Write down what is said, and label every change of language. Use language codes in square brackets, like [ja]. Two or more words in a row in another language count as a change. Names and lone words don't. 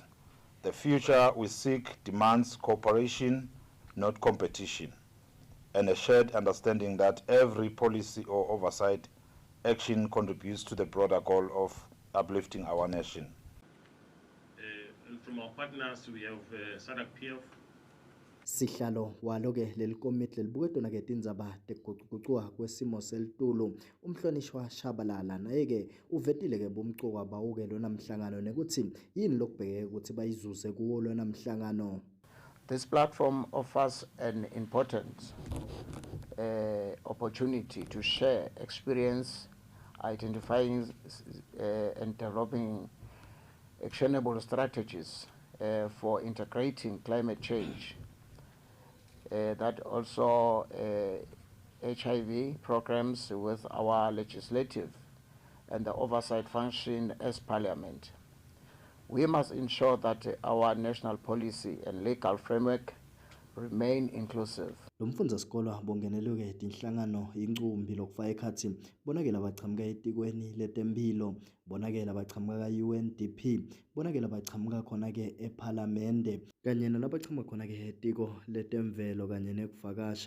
[en] The future we seek demands cooperation, not competition, and a shared understanding that every policy or oversight action contributes to the broader goal of uplifting our nation. From our partners, we have SADC PF. [ss] Sihlalo walo ke lelikomiti lelibuke tona ke tindzaba tekugucugucuka kwesimo selitulu umhlonishwa Shabalala naye ke uvetile ke bomcuka bawuke lona mhlangano nekuthi yini lokubheke ukuthi bayizuze kuwo lona mhlangano. [en] This platform offers an important opportunity to share experience, identifying and developing actionable strategies for integrating climate change. That also HIV programs with our legislative and the oversight function as Parliament. We must ensure that our national policy and legal framework remain inclusive. [ss] Lo mfundasikolo bongeneluke tinhlangano incumbi lokufaka ekhathi bonakela baqhamuka etikweni letempilo, bonakela baqhamuka ka-UNDP, bonakela baqhamuka khona ke ePhalamende kanye nalabaqhamuka khona ke etiko letemvelo kanye nekuvakasha.